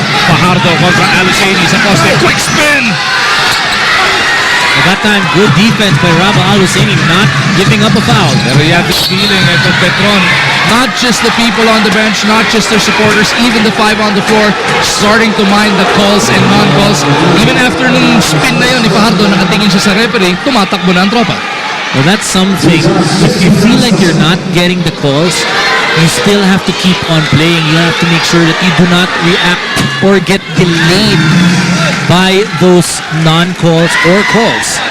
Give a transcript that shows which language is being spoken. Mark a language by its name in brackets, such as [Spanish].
[Filipino] Fajardo kontra Aluseni sa poste. [English] Quick spin! At that time, good defense by Raba Aluseni, not giving up a foul. Pero you have this feeling ito Petron, not just the people on the bench, not just their supporters, even the 5 on the floor, starting to mind the calls and non-calls. Even after [Filipino] nung spin na yun ni Fajardo, nakatingin siya sa referee, tumatakbo na ang tropa. [English] Well, that's something. If you feel like you're not getting the calls, you still have to keep on playing. You have to make sure that you do not react or get delayed by those non-calls or calls.